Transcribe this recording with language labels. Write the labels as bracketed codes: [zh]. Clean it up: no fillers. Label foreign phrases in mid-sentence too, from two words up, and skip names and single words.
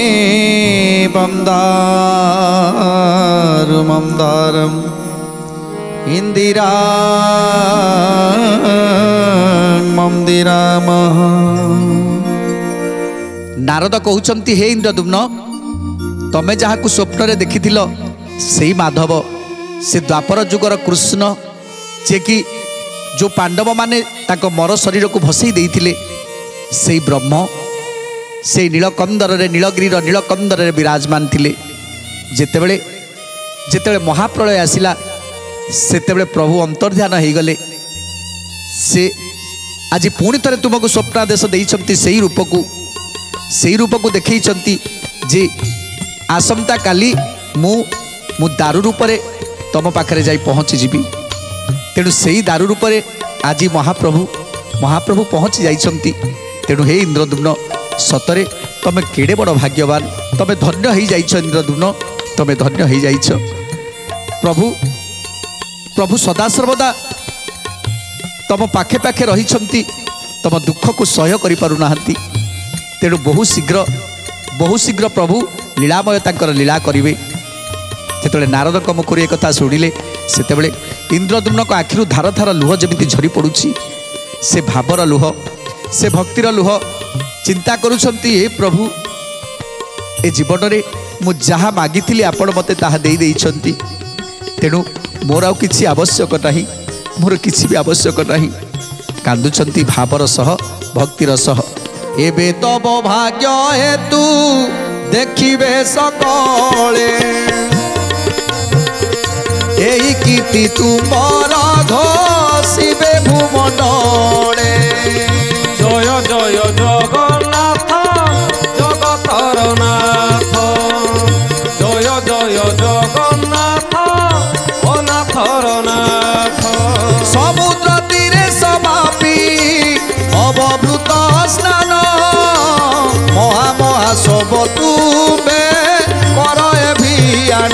[sa] वंदारु मंदारम इंदिरा मंदिराम। [or] ନାରଦ କହୁଛନ୍ତି ହେ ଇନ୍ଦ୍ରଦ୍ୟୁମ୍ନ ତମେ ଯାହାକୁ ସ୍ୱପ୍ନ ରେ ଦେଖିଥିଲ ସେଇ ମାଧବ ସେ ଦ୍ୱାପର ଯୁଗର କୃଷ୍ଣ ଯେ କି ଯୋ ପାଣ୍ଡବ ମାନେ ତାଙ୍କୁ ମର ଶରୀର କୁ ଭସାଇ ଦେଇଥିଲେ ସେଇ ବ୍ରହ୍ମ ସେ ନୀଳକନ୍ଦର ରେ ନୀଳଗିରି ନୀଳକନ୍ଦର ରେ ବିରାଜମାନ ଥିଲେ। ଯେତେବେଳେ ଯେତେବେଳେ ମହାପ୍ରଳୟ ଆସିଲା ସେତେବେଳେ ପ୍ରଭୁ ଅନ୍ତର୍ଧ୍ୟାନ ହୋଇ ଗଲେ। ସେ ଆଜି ପୁଣି ଥରେ ତୁମକୁ ସ୍ୱପ୍ନାଦେଶ ଦେଇଛନ୍ତି ସେଇ ରୂପକୁ ଦେଖାଉଛନ୍ତି ଯେ ଆସନ୍ତା କାଲି ମୁଁ ଦାରୁ ରୂପ ରେ ତମ ପାଖରେ ଯାଇ ପହଞ୍ଚିଯିବି। ତେଣୁ ସେଇ ଦାରୁ ରୂପ ରେ ଆଜି ମହାପ୍ରଭୁ ପହଞ୍ଚି ଯାଇଛନ୍ତି। ତେଣୁ ହେ ଇନ୍ଦ୍ରଦ୍ୟୁମ୍ନ ସତରେ ତମେ କେଡ଼େ ବଡ଼ ଭାଗ୍ୟବାନ, ତମେ ଧନ୍ୟ ହୋଇ ଯାଇଛ ଇନ୍ଦ୍ରଦ୍ୟୁମ୍ନ, ତମେ ଧନ୍ୟ ହୋଇ ଯାଇଛ। ପ୍ରଭୁ ସଦା ସର୍ବଦା ତମ ପାଖେ ପାଖେ ରହିଛନ୍ତି, ତମ ଦୁଃଖ କୁ ସହ୍ୟ କରି ପାରୁ ନାହାନ୍ତି। ତେଣୁ ବହୁ ଶୀଘ୍ର ପ୍ରଭୁ ଲୀଳାମୟ ତାଙ୍କର ଲୀଳା କରିବେ। ଯେତେବେଳେ ନାରଦଙ୍କ ମୁଖର ଏକ କଥା ଶୁଣିଲେ ସେତେବେଳେ ଇନ୍ଦ୍ରଦ୍ୟୁମ୍ନ କୁ ଆଖିରୁ ଧାର ଧାର ଲୁହ ଯେମିତି ଝରି ପଡ଼ୁଛି। ସେ ଭାବର ଲୁହ, ସେ ଭକ୍ତିର ଲୁହ। ଚିନ୍ତା କରୁଛନ୍ତି ହେ ପ୍ରଭୁ ଏ ଜୀବନ ରେ ମୁଁ ଯାହା ମାଗିଥିଲି ଆପଣ ମତେ ତାହା ଦେଇ ଦେଇଛନ୍ତି। ତେଣୁ ମୋର ଆଉ କିଛି ଆବଶ୍ୟକ ନାହିଁ, ମୋର କିଛି ବି ଆବଶ୍ୟକ ନାହିଁ। କାନ୍ଦୁଛନ୍ତି ଭାବର ସହ ଭକ୍ତିର ସହ। ଏବେ ତବ ଭାଗ୍ୟ ହେତୁ ଦେଖିବେ ସକଳେ ଏହି କୀର୍ତ୍ତି ତୁମର ଘୋଷିବେ ଭୂମଣ୍ଡଳେ। ଜୟ ଜୟ ଜଗନ୍ନାଥ ଜଗତର ନାଥ, ଜୟ ଜୟ ଜଗନ୍ନାଥ ଅନାଥର ନାଥ। ସମୁଦ୍ର ତୀରେ ସମାପି ଅବଭୃତ ସ୍ନାନ ମହା ମହା ସବୁ ତୁମେ କର ଅଭିଯାନ।